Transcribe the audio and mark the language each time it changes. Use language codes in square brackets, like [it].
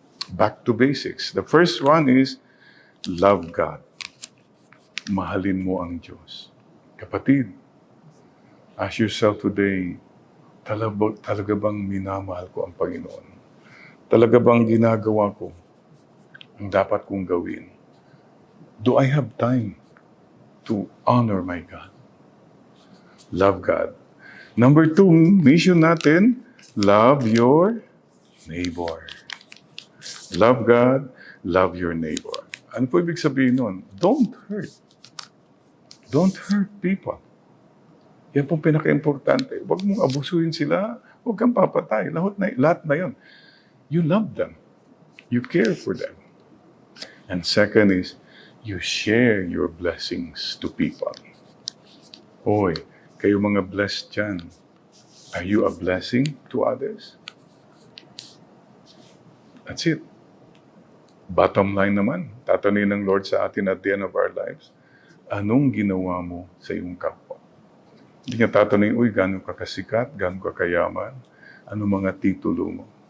[en] Back to basics. The first one is, love God. [tl] Mahalin mo ang Diyos. Kapatid, [en] ask yourself today, [tl] talaga bang minamahal ko ang Panginoon? Talaga bang ginagawa ko ang dapat kong gawin? [en] Do I have time to honor my God? Love God. Number 2, mission natin, love your neighbor. Love God, love your neighbor. [tl] Ano po ibig sabihin nun? [en] Don't hurt. Don't hurt people. [tl] Yan pong pinaka-importante. Huwag mong abusuhin sila, huwag kang papatay. Lahat na yun. [en] You love them. You care for them. And second is, you share your blessings to people. [tl] Hoy, kayo mga blessed dyan. [en] Are you a blessing to others? That's it. Bottom line [tl] naman, tatanungin ng Lord sa atin [en] at the end of our lives, [tl] anong ginawa mo sa iyong kapwa? Hindi niya tatanungin, uy, gano'n ka kasikat, gano'n ka kayaman, ano mga titulo mo?